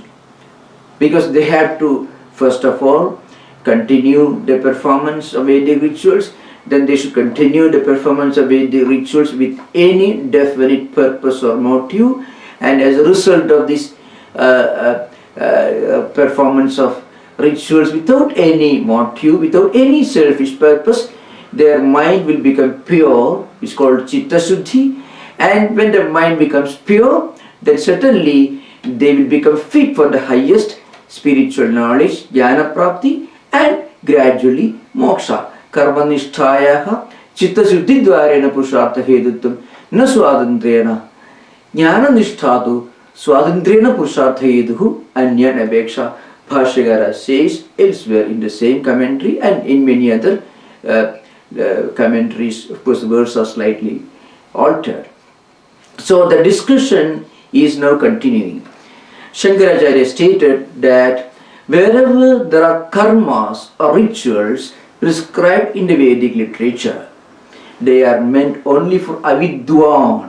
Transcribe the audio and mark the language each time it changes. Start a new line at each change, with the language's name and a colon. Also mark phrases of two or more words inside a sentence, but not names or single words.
English: Because they have to, first of all, continue the performance of Vedic rituals, then they should continue the performance of Vedic rituals with any definite purpose or motive, and as a result of this performance of rituals without any motive, without any selfish purpose, their mind will become pure. It's called
Sanskrit: chitta suddhi,
English: and when the mind becomes pure, then certainly they will become fit for the highest spiritual knowledge,
Sanskrit: jnana prapti,
English: and gradually moksha.
Sanskrit: Karmanishthayaha chitta suddhi dvarena puruṣaḥ hedutvam na swadhantrena jnana nisthatu swadhantrena puruṣaḥ heduhu anyan apeksha.
English: Bhashyakara says elsewhere in the same commentary and in many other commentaries. Of course, the words are slightly altered. So the discussion is now continuing. Shankaracharya stated that wherever there are karmas or rituals prescribed in the Vedic literature, they are meant only for avidwan.